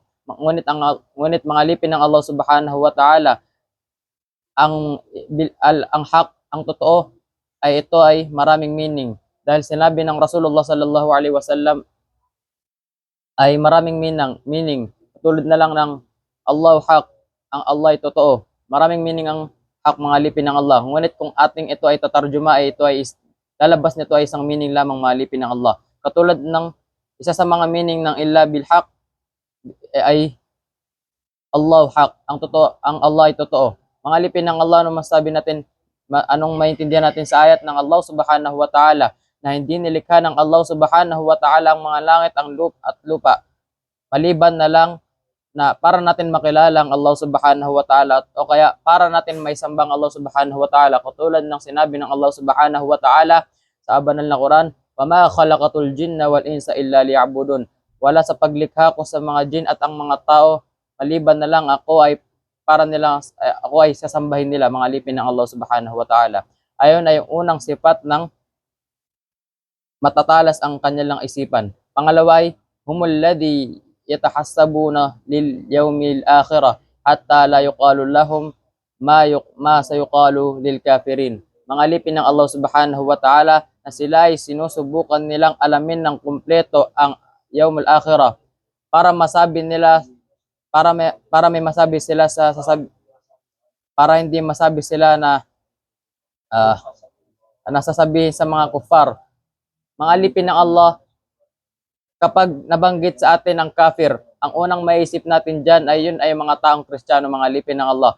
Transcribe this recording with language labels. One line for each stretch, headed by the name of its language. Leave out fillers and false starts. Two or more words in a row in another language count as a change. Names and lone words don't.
Filipino: Ngunit mga alipin ng Allah
Arabic: سبحانه وتعالى,
Filipino: ang haq, ang totoo, ay ito ay maraming meaning. Dahil sinabi ng Rasulullah
Arabic: صلى الله عليه وسلم
Filipino: ay maraming meaning. Tulad na lang ng
Arabic: الله حق,
Filipino: ang Allah ay totoo. Maraming meaning ang haq, mga alipin ng Allah. Ngunit kung ating ito ay tatarjuma, ay ito ay lalabas nito ay isang meaning lamang, mga alipin ng Allah. Katulad ng isa sa mga meaning ng
Arabic: إلا بالحق
Filipino: ay
Arabic: الله حق,
Filipino: ang Allah ay totoo. Mga alipin ng Allah, anong masabi natin, anong maintindihan natin sa ayat ng Allah
Arabic: سبحانه وتعالى
Filipino: na hindi nilikha ng Allah
Arabic: سبحانه وتعالى
Filipino: ang mga langit at lupa, maliban na lang na para natin makilala ang Allah
Arabic: سبحانه وتعالى,
Filipino: o kaya para natin may sambang Allah
Arabic: سبحانه وتعالى,
Filipino: katulad ng sinabi ng Allah
Arabic: سبحانه وتعالى
Filipino: sa banal na Quran,
Arabic: وَمَا خَلَقَتُ الْجِنَّ وَالْإِنسَ إِلَّا لِيَعْبُدُونَ.
Filipino: Wala sa paglikha ko sa mga jin at ang mga tao, maliban na lang ako ay sasambahin nila, mga alipin ng Allah
Arabic: سبحانه وتعالى.
Filipino: Ayon ay yung unang sifat ng matatalas ang kanilang isipan. Pangalawa ay
Arabic: هم الذين يتحاسبون لليوم الآخرة حتى لا يقال لهم ما سيقال للكافرين.
Filipino: Mga alipin ng Allah
Arabic: سبحانه وتعالى
Filipino: na sila ay sinusubukan nilang alamin ng kumpleto ang
Arabic: اليوم الآخر
Filipino: para masabi nila, para may masabi sila para hindi masabi sila na nasasabihin sa mga kuffar. Mga alipin ng Allah, kapag nabanggit sa atin ang kafir, ang unang maisip natin dyan ay yun ay mga taong Kristiyano, mga alipin ng Allah.